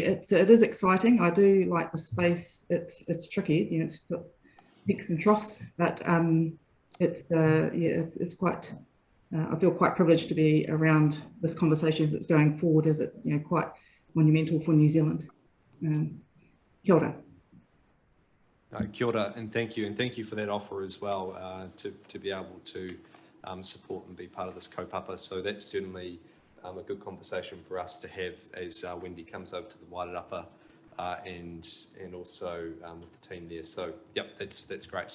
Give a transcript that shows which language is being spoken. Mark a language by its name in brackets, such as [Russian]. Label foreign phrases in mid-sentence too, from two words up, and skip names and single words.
[English] It is exciting. I do like the space. It's tricky, it's got peaks and troughs, but it's quite. I feel quite privileged to be around this conversation as it's going forward, as it's quite monumental for New Zealand. [Māori] Kia ora. Kia ora, [English] and thank you for that offer as well, to be able to support and be part of this kaupapa. So that's certainly a good conversation for us to have as Wendy comes over to the Wairarapa and also with the team there. So yep, that's great.